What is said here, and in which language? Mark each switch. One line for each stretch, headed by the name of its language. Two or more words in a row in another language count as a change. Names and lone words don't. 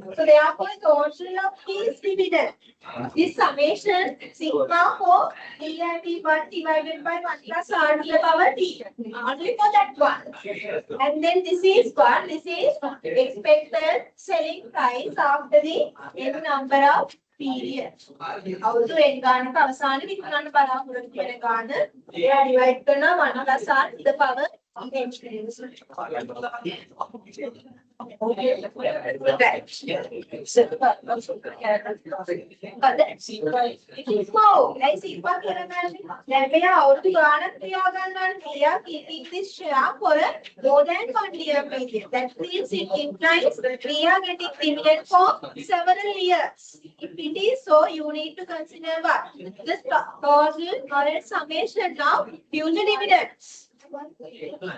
English: So therefore, total of these dividend. This summation sigma for D and P1 divided by 1 plus R to the power T. Only for that one. And then this is what? This is expected selling price after the n number of periods.
Sinhala: අවුරුදු n ගානක අවසානයේ විකුණන්න බලාපොරොත්තු වෙන ගාන එයා divide කරනවා
English: 1 plus r to the power n.
Sinhala: දැන් මෙයා අවුරුදු ගානක් ක්‍රියා ගන්නවානේ මෙයා
English: keeping this share for more than 1 year period. That means it implies we are getting dividend for several years. If it is so, you need to consider what? The total or a summation of future dividends. Okay.